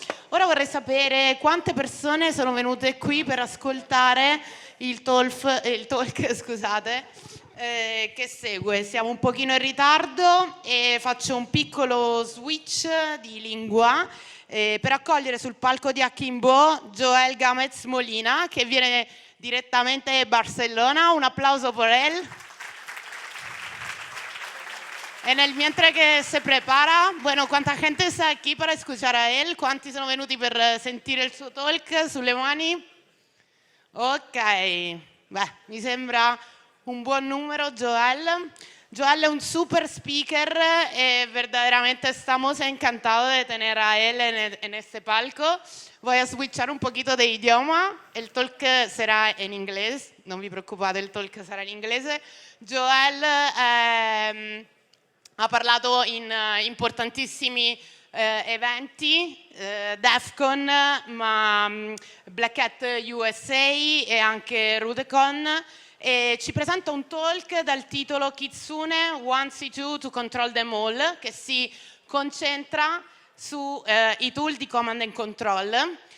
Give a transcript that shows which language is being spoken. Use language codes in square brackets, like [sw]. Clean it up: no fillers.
[it] Ora vorrei sapere quante persone sono venute qui per ascoltare il talk, scusate, che segue. Siamo un pochino in ritardo e faccio un piccolo switch di lingua per accogliere sul palco di HackInBo Gámez Molina, che viene direttamente da Barcelona. [es] Un applauso por él. Mientras que se prepara, bueno, ¿cuánta gente está aquí para escuchar a él? [it] ¿Cuánti sono venuti per sentire il suo talk? Sulle mani? Ok, beh, mi sembra un buon numero, Joel. [es] Joel es un super speaker y verdaderamente estamos encantados de tener a él en este palco. Voy a switchar un poquito de idioma. El talk será en inglés, [it] no vi preoccupate, il talk sarà in inglese. Joel ha parlato in importantissimi eventi, DEFCON, ma Black Hat USA e anche Rudecon, e ci presenta un talk dal titolo Kitsune 1C2 to Control Them All, che si concentra sui tool di command and control.